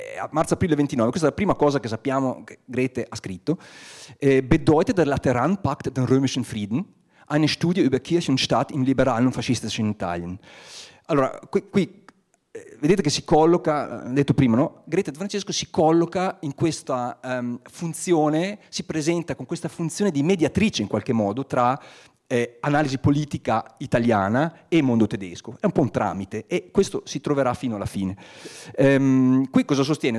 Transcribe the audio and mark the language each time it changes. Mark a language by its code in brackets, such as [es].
[it] Marzo-aprile 29, questa è la prima cosa che sappiamo che Grete ha scritto. [de] Bedeutet der Lateranpakt den römischen Frieden, eine Studie über Kirche und Staat im liberalen und faschistischen Italien. [it] Allora, qui vedete che si colloca, detto prima, no? Grete De Francesco si colloca in questa funzione, si presenta con questa funzione di mediatrice in qualche modo tra analisi politica italiana e mondo tedesco. È un po' un tramite e questo si troverà fino alla fine. Qui cosa sostiene?